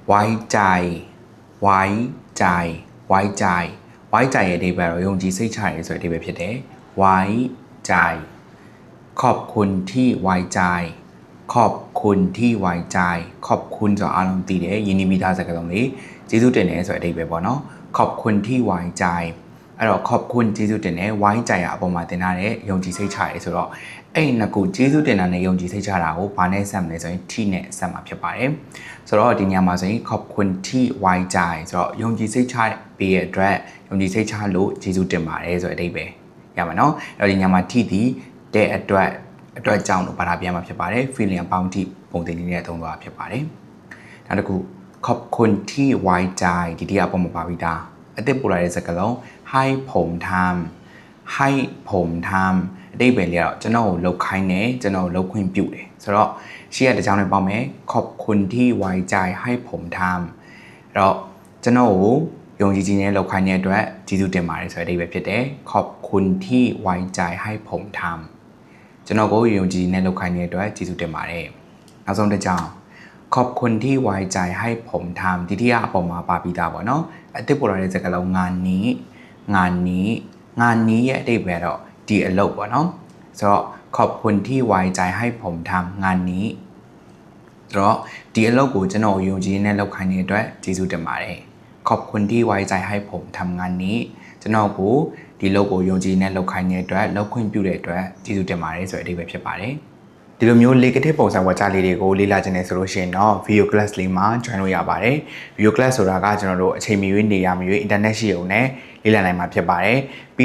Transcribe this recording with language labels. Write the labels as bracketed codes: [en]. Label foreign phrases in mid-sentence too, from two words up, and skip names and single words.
[th] ไว้ใจไว้ใจไว้ใจไว้ใจ [my] ရဲ့အဓိပ္ပာယ်တော့ယုံကြည်စိတ်ချရဲဆိုတဲ့အဓိပ္ပာယ်ဖြစ်တယ် [th] ไว้ใจขอบคุณที่ไว้ใจขอบคุณที่ไว้ใจขอบคุณ [my] ဆိုအားလုံးသိတယ်ယဉ်နီးမိသားစကားလုံးလေးကျေးဇူးတင်တယ်ဆိုတဲ့အဓိပ္ပာယ်ပေါ့နော် [th] ขอบคุณที่ไว้ใจ [my] အဲ့တော့ขอบคุณကျေးဇူးတင်တယ်ไว้ใจအပေါ်မှာတင်ထား တဲ့ယုံကြည်စိတ်ချရဲဆိုတော့အဲ့နှစ်ခုကျေးဇူးတင်တာနဲ့ယုံကြည်စိတ်ချတာကိုဘာနဲ့ဆက်မလဲဆိုရင်ที่နဲ့ဆက်မှာဖြစ်ပါတယ်ဆိုတော့ဒီညမှာဆိုရင် [th] ขอบคุณที่ไว้ใจ [my] ဆိုတော့ယုံကြည်စိတ်ချပေးရတဲ့အတွက်ယုံကြည်စိတ်ချလို့ကျေးဇူး တင်ပါတယ်ဆိုတဲ့အဓိပ္ပာယ်ရမှာနော်အဲ့တော့ဒီညမှာที่ဒီတဲ့အတွက်ကြောင့်လို့ဘာသာပြန်မှာဖြစ်ပါတယ် feeling အပေါင်းထိပုံသင်နည်းနဲ့သုံးသွားဖြစ်ပါတယ်နောက်တစ်ခု [th] ขอบคุณที่ไว้ [my] ใจဒီတရားပုံမှာပါပြီးသားအသစ်ပို့လာတဲ့စကားလုံး [th] ให้ผมทำให้ผมทำ [my] အဓိပ္ပာယ်လေးကတော့ကျွန်တော်ကိုလုပ်ခိုင်းတယ်ကျွန် တော်လုပ်ခွင့်ပြုတယ်ဆိုတော့ရှေ့ကတကြောင်နဲ့ပေါင်းမယ် [th] ขอบคุณที่ไว้ใจให้ผมทำ [my] အဲ့တော့ကျွန်တော်ကိုယုံကြည်ခြင်းနဲ့လုပ်ခိုင်းတဲ့အတွက်ကျေးဇူးတင်ပါတယ်ဆိုတဲ့အဓိပ္ပာယ်ဖြစ်တယ် [th] ขอบคุณที่ไว้ใจให้ผมทำ [my] ကျွန်တော်ကိုယုံကြည်နဲ့လုပ်ခိုင်းတဲ့အတွက်ကျေးဇူးတင်ပါတယ်နောက်ဆုံးတစ်ကြောင် [th] ขอบคุณที่ไว้ใจให้ผมทำ [my] ဒီที่အပေါ်မှာပါပြီးသားပေါ့နော်အသစ်ပို့လာတဲ့စကားလုံး [th] งานนี้ [my] ရဲ့အဓိပ္ပာယ်တော့ဒီအလုပ်ပေါ့နော်ဆိုတော့ [th] ขอบคุณที่ไว้ใจให้ผมทำงานนี้ [my] ဆိုတော့ဒီအလုပ်ကိုကျွန်တော်ယုံကြည်နဲ့လုပ်ခိုင်းတဲ့အတွက်ကျေးဇူးတင်ပါတယ် [th] ขอบคุณที่ไว้ใจให้ผมทำงานนี้ [my] ကျွန်တော် ကိုဒီလုပ်ကိုယုံကြည်နဲ့လုပ်ခိုင်းတဲ့အတွက်လုပ်ခွင့်ပြုတဲ့အတွက်ကျေးဇူးတင်ပါတယ်ဆိုတဲ့အဓိပ္ပာယ်ဖြစ်ပါတယ်ဒီလိုမျိုး negative ပုံစံဝါကြလေးတွေကိုလေ့လာခြင်းနဲ့ဆိုလို့ရှိရင်တော့ [en] video class [my] လေးမှာ join လုပ်ရပါတယ် [en] video class [my] ဆိုတာကကျွန်တော်တို့အချိန်မရွေးနေရမရွေး internet ရှိုံနဲ့လေ့လာနိုင်မှာဖြစ်ပါတယ်ပြီး